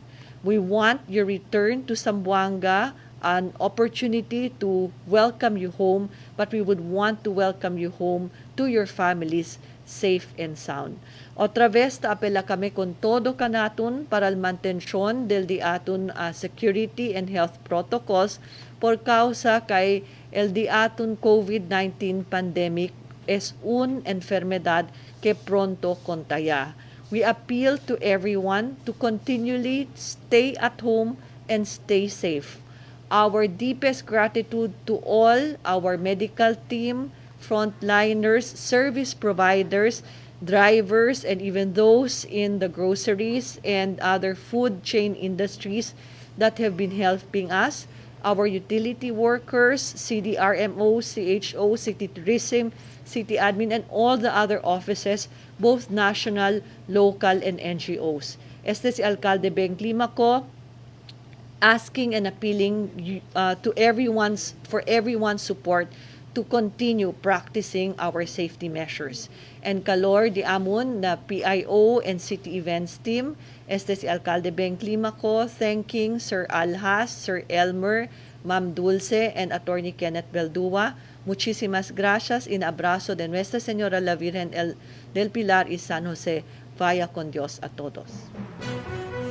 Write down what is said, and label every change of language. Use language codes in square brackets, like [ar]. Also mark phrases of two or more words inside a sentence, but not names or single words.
[en] We want your return to Zamboanga an opportunity to welcome you home, but we would want to welcome you home to your families safe and sound. [cbk] Otra vez, apela kami con todo kanaton para el mantensyon del di aton [en] security and health protocols [cbk] por causa kay el di aton COVID-19 pandemic es un enfermedad que pronto contaya. [en] We appeal to everyone to continually stay at home and stay safe. Our deepest gratitude to all our medical team, frontliners, service providers, drivers, and even those in the groceries and other food chain industries that have been helping us, our utility workers, CDRMO, CHO, City Tourism, City Admin, and all the other offices, both national, local, and NGOs. [cbk] Este si Alcalde Beng Climaco, [en] asking and appealing to for everyone's support to continue practicing our safety measures. And [cbk] kalor di amon na [en] PIO and city events team, [cbk] este si Alcalde Beng Climaco, [en] thanking Sir Alhas, Sir Elmer, Ma'am Dulce, and Attorney Kenneth Beldua. [cbk] Muchísimas gracias. In abrazo de Nuestra Señora la Virgen del Pilar y San Jose. Vaya con Dios a todos.